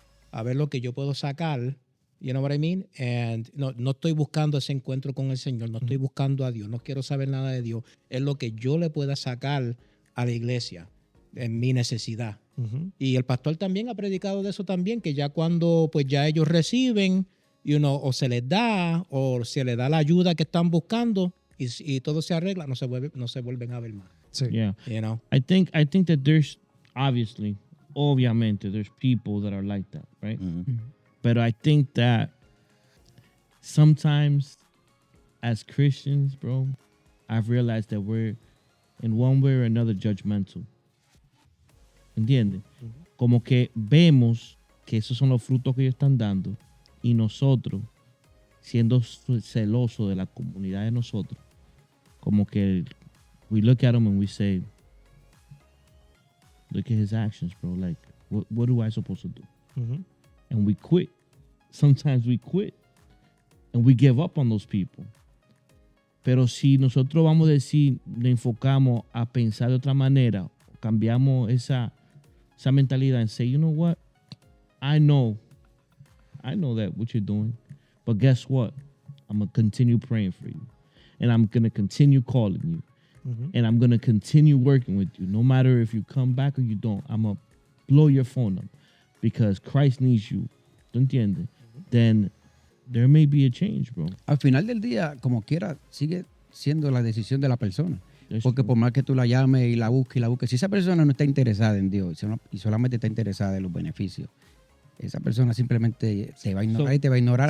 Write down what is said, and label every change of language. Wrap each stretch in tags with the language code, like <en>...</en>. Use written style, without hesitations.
<es>A ver lo que yo puedo sacar,</es> <en>you know what I mean?</en> <es>And no estoy buscando ese encuentro con el Señor, no estoy buscando a Dios, no quiero saber nada de Dios. Es lo que yo le pueda sacar a la iglesia en mi necesidad. Ujú. Y el pastor también ha predicado de eso también, que ya cuando pues ya ellos reciben, o se les da, o se les da la ayuda que están buscando y todo se arregla, no se vuelven a ver más. Sí.</es> <en>Yeah. You know? I think that there's obviamente there's people that are like that, right? Ujú. But I think that sometimes as Christians, bro, I've realized that we're in one way or another judgmental.</en> <es>¿Entiendes? Como que vemos que esos son los frutos que ellos están dando y nosotros, siendo celosos de la comunidad de nosotros, como que</es> <en>we look at them and we say, look at his actions, bro. Like, what do I supposed to do? Ujú. And we quit. Sometimes we quit. And we give up on those people.</en> <es>Pero si nosotros vamos a decir, le enfocamos a pensar de otra manera, cambiamos esa mentalidad</es> <en>and say, you know what? I know that what you're doing. But guess what? I'm going to continue praying for you. And I'm going to continue calling you. Ujú. And I'm going to continue working with you. No matter if you come back or you don't, I'm going to blow your phone up because Christ needs you.</en> <es>¿Tú entiendes?</es> <en>Then there may be a change, bro.</en> <es>Al final del día, como quiera, sigue siendo la decisión de la persona.</es> <en>That's</en> <es>Porque</es> <en>true.</en> <es>por más que tú la llames y la busques, si esa persona no está interesada en Dios y solamente está interesada en los beneficios, esa persona simplemente te va a ignorar</es> <en>So-</en> <es>y te va a ignorar</es>